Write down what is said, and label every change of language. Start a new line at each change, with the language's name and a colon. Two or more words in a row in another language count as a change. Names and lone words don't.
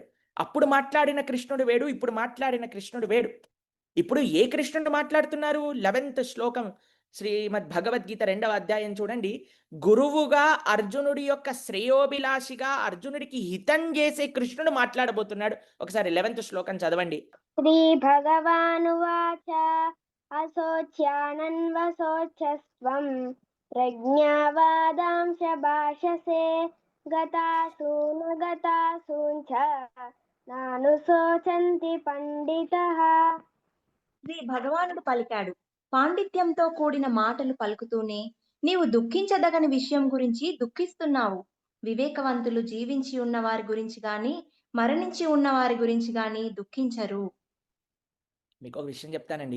Telugu: అప్పుడు మాట్లాడిన కృష్ణుడు వేరు, ఇప్పుడు మాట్లాడిన కృష్ణుడు వేరు. ఇప్పుడు ఏ కృష్ణుడు మాట్లాడుతున్నారు? 11th శ్లోకం శ్రీమద్ భగవద్గీత 2వ అధ్యాయం చూడండి. గురువుగా అర్జునుడి యొక్క శ్రేయోభిలాషిగా అర్జునుడికి హితం చేసే కృష్ణుడు మాట్లాడబోతున్నాడు. ఒకసారి 11th శ్లోకం చదవండి.
Sanskrit: श्रीभगवानुवाच असोच्यानन्वसोचस्त्वं प्रज्ञावादांश भाषसे गतासून गतासूञ्च नानुशोचन्ति పండితః.
Telugu: శ్రీ భగవానుడు పలికాడు, పాండిత్యంతో కూడిన మాటలు పలుకుతూనే నీవు దుఃఖించదగని విషయం గురించి దుఃఖిస్తున్నావు. వివేకవంతులు జీవించి ఉన్న వారి గురించి గాని మరణించి ఉన్న వారి గురించి గాని దుఃఖించరు. మీకొక విషయం చెప్తానండి.